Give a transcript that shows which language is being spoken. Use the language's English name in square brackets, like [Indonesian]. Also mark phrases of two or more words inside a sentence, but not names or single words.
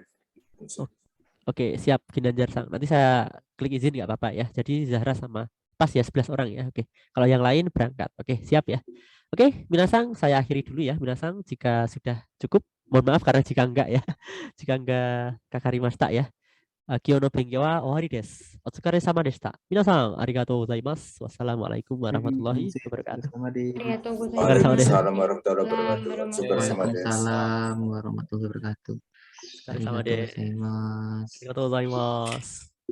[Indonesian] Oke, siap Ginanjar Sang. Nanti saya klik izin nggak apa-apa ya. Jadi Zahra sama pas ya 11 orang ya. Oke. Kalau yang lain berangkat. Oke, siap ya. Oke, Minasang saya akhiri dulu ya. Minasang jika sudah cukup, mohon maaf karena jika enggak ya. Jika enggak kakarimashita ya. [Japanese] 今日の勉強は終わりです。お疲れ様でした. 皆さんありがとうございます. [Arabic] والسلام عليكم ورحمة الله وبركاته. [Japanese] Arigatou [Arabic] Waalaikumsalam [Japanese] gozaimasu. [Arabic] ورحمة الله وبركاته. Warahmatullahi وعليكم السلام ورحمة الله وبركاته. [Japanese] お疲れ様です. ありがとうございます. ありがとうございます.